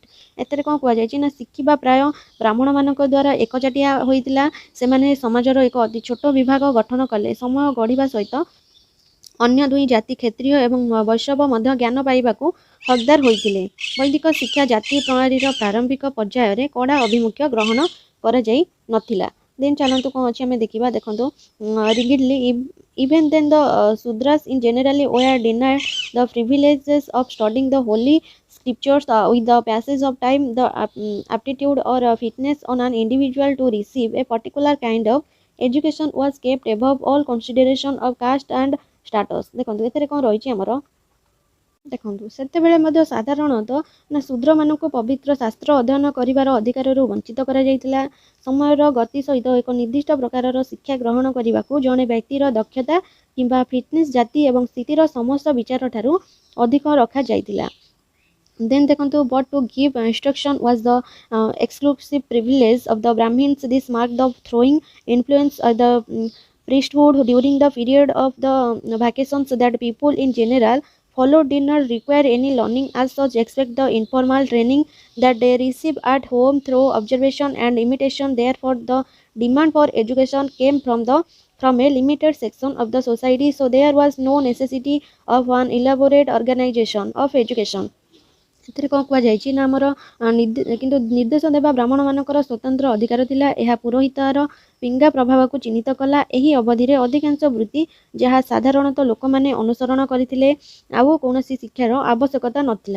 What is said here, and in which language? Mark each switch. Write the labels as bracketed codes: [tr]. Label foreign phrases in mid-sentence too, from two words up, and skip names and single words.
[or] ଏଥିରେ କ'ଣ କୁହାଯାଇଛି ନା ଶିଖିବା ପ୍ରାୟ ବ୍ରାହ୍ମଣମାନଙ୍କ ଦ୍ୱାରା ଏକଚାଟିଆ ହୋଇଥିଲା। ସେମାନେ ସମାଜର ଏକ ଅତି ଛୋଟ ବିଭାଗ ଗଠନ କଲେ। ସମୟ ଗଢ଼ିବା ସହିତ ଅନ୍ୟ ଦୁଇ ଜାତି କ୍ଷତ୍ରିୟ ଏବଂ ବୈଷ୍ଣବ ମଧ୍ୟ ଜ୍ଞାନ ପାଇବାକୁ ହକଦାର ହୋଇଥିଲେ। ବୈଦିକ ଶିକ୍ଷା ଜାତି ପ୍ରଣାଳୀର ପ୍ରାରମ୍ଭିକ ପର୍ଯ୍ୟାୟରେ କଡ଼ା ଅଭିମୁଖ୍ୟ ଗ୍ରହଣ କରାଯାଇ ନଥିଲା। ଦେନ୍ ଚାଲନ୍ତୁ କ'ଣ ଅଛି ଆମେ ଦେଖିବା। [en] ଦେଖନ୍ତୁ ରିଗିଡଲି even then the Sudras in generally were denied the privileges of studying the holy scriptures. With the passage of time, the aptitude or fitness on an individual to receive a particular kind of education was kept above all consideration of caste and status. [or] ଦେଖନ୍ତୁ ଏଥିରେ କ'ଣ ରହିଛି ଆମର ଦେଖନ୍ତୁ ସେତେବେଳେ ମଧ୍ୟ ସାଧାରଣତଃ ନା ଶୂଦ୍ରମାନଙ୍କୁ ପବିତ୍ର ଶାସ୍ତ୍ର ଅଧ୍ୟୟନ କରିବାର ଅଧିକାରରୁ ବଞ୍ଚିତ କରାଯାଇଥିଲା। ସମୟର ଗତି ସହିତ ଏକ ନିର୍ଦ୍ଦିଷ୍ଟ ପ୍ରକାରର ଶିକ୍ଷା ଗ୍ରହଣ କରିବାକୁ ଜଣେ ବ୍ୟକ୍ତିର ଦକ୍ଷତା କିମ୍ବା ଫିଟନେସ୍ ଜାତି ଏବଂ ସ୍ଥିତିର ସମସ୍ତ ବିଚାରଠାରୁ ଅଧିକ ରଖାଯାଇଥିଲା। [en] Then ଦେଖନ୍ତୁ but to give instruction was the exclusive privilege of the Brahmins. This marked the throwing influence of the priesthood during the period of the vacations that people in general followed did not require any learning as such except the informal training that they receive at home through observation and imitation. Therefore, the demand for education came from a limited section of the society, so there was no necessity of an elaborate organization of education. [or] ଏଥିରେ କ'ଣ କୁହାଯାଇଛି ନା ଆମର କିନ୍ତୁ ନିର୍ଦ୍ଦେଶ ଦେବା ବ୍ରାହ୍ମଣମାନଙ୍କର ସ୍ୱତନ୍ତ୍ର ଅଧିକାର ଥିଲା। ଏହା ପୁରୋହିତର ପିଙ୍ଗା ପ୍ରଭାବକୁ ଚିହ୍ନିତ କଲା। ଏହି ଅବଧିରେ ଅଧିକାଂଶ ବୃତ୍ତି ଯାହା ସାଧାରଣତଃ ଲୋକମାନେ ଅନୁସରଣ କରିଥିଲେ ଆଉ କୌଣସି ଶିକ୍ଷାର ଆବଶ୍ୟକତା ନଥିଲା।